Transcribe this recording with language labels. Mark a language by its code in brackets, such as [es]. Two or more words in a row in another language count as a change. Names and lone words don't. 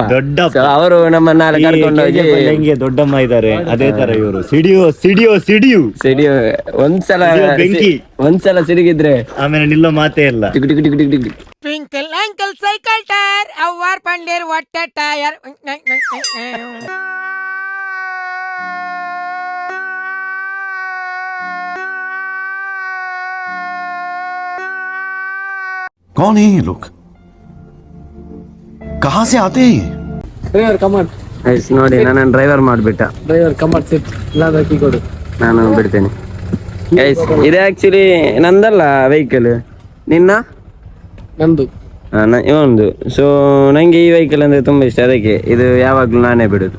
[kn] ಅವರು ನಮ್ಮ ನಾಳೆ ಕರ್ಕೊಂಡು ಹೋಗಿ ಹೆಂಗೆ ದೊಡ್ಡಮ್ಮ ಇದ್ದಾರೆ ಅದೇ ತರ ಇವರು ಸಿಡಿಯೋ ಒಂದ್ಸಲ ಸಿಡಿಗಿದ್ರೆ ಆಮೇಲೆ ನಿಲ್ಲೋ ಮಾತೇ ಇಲ್ಲ. [en] twinkle uncle cycle tyre [kn] ಅವ್ವಾರ್ ಪಂಡೇರ್ ಹೊಟ್ಟೆ ಟೈರ್. [hi] कौन है ये लोग? कहाँ से आते हैं ये? [kn] ನೋಡಿ ನನ್ನ ಡ್ರೈವರ್ ಮಾಡ್ಬಿಟ್ಟ. ನಾನು ಬಿಡ್ತೇನೆ. ಇದು ಆಕ್ಚುಲಿ ನಂದಲ್ಲ ವೆಹಿಕಲ್, ನಿನ್ನ ನಂದು ಇವಂದು. ಸೊ ನಂಗೆ ಈ ವೆಹಿಕಲ್ ಅಂದ್ರೆ ತುಂಬಾ ಇಷ್ಟ, ಅದಕ್ಕೆ ಇದು ಯಾವಾಗ್ಲೂ ನಾನೇ ಬಿಡುದು.